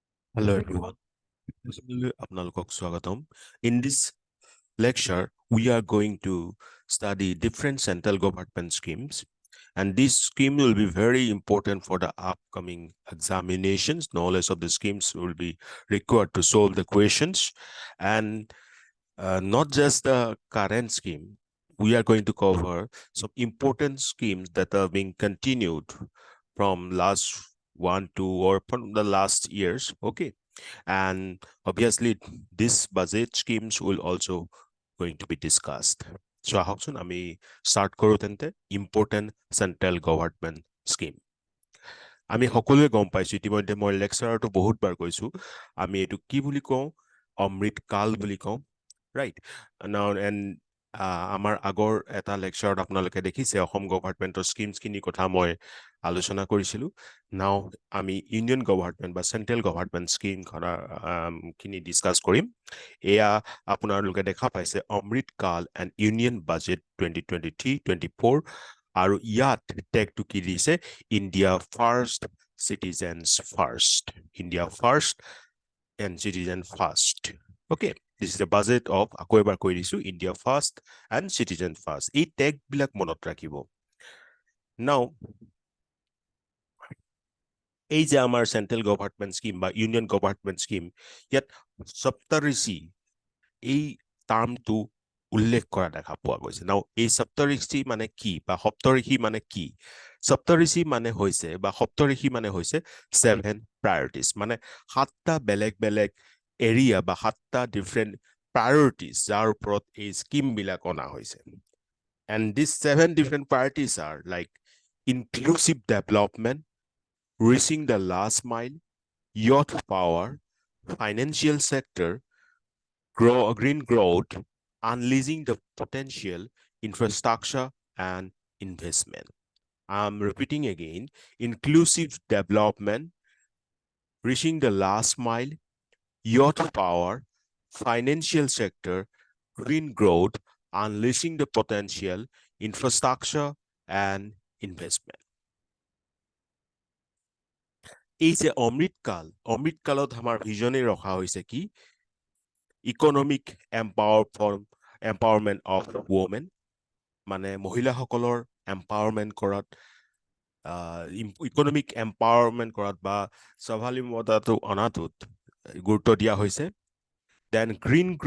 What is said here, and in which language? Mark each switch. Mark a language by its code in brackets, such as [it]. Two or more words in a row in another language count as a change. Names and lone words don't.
[en] Hello everyone. [as] আপোনালোকক স্বাগতম. [en] In this lecture, we are going to study different central government schemes, and this scheme will be very important for the upcoming examinations. Knowledge of the schemes will be required to solve the questions, and not just the current scheme. We are going to cover some important schemes that are being continued from last 1, 2, or from the last years. Okay. And obviously, these budget schemes will also going to be discussed. So [as] আহকচোন আমি [en] start [as] কৰো তেন্তে [en] important central government scheme. [as] আমি সকলোৱে গম পাইছো ইতিমধ্যে মই লেকচাৰটো বহুতবাৰ কৈছো আমি এইটো কি বুলি কওঁ অমৃত কাল বুলি কওঁ [en] right now and [as] আমাৰ আগৰ এটা লেকচাৰত আপোনালোকে দেখিছে অসম গভৰ্ণমেণ্টৰ স্কিমছখিনি কথা মই আলোচনা কৰিছিলোঁ নাও আমি [en] union government [as] বা [en] central government scheme [as] খিনি ডিছকাছ কৰিম এয়া আপোনালোকে দেখা পাইছে অমৃত কাল এণ্ড [en] Union Budget [as] 2023-24 আৰু ইয়াত টেগটো কি দিছে [en] India first citizens first India first and citizen first okay This is the budget of [as] আকৌ এবাৰ কৈ দিছো [en] India first and citizen first [as] এই টেগবিলাক মনত ৰাখিব নাও এই যে আমাৰ [en] central government scheme [as] বা [en] union government scheme [as] ইয়াত সপ্তঋষি এই টাৰ্মটো উল্লেখ কৰা দেখা পোৱা গৈছে নাও এই সপ্তঋষি মানে কি বা সপ্তঋষি মানে কি সপ্তঋষি মানে হৈছে বা সপ্তঋষি মানে হৈছে 7 প্ৰায়ৰিটিজ মানে 7টা বেলেগ বেলেগ এৰিয়া বা 7টা [en] different priorities [as] যাৰ ওপৰত এই স্কিম বিলাক অনা হৈছে [en] and these 7 different priorities are like inclusive development reaching the last mile youth power financial sector green growth unleashing the potential infrastructure and investment. I'm repeating again, inclusive development, reaching the last mile, youth power, financial sector, green growth, unleashing the potential, infrastructure and investment. [as] এই যে অমৃতকালত আমাৰ ভিজনে ৰখা হৈছে কি [en] economic empowerment of women [as] মানে মহিলাসকলৰ এম্পাৱাৰমেণ্ট কৰাত [en] economic empowerment [as] কৰাত বা স্বাৱলম্বিতাটো অনাটোত গুৰুত্ব দিয়া হৈছে [en] then green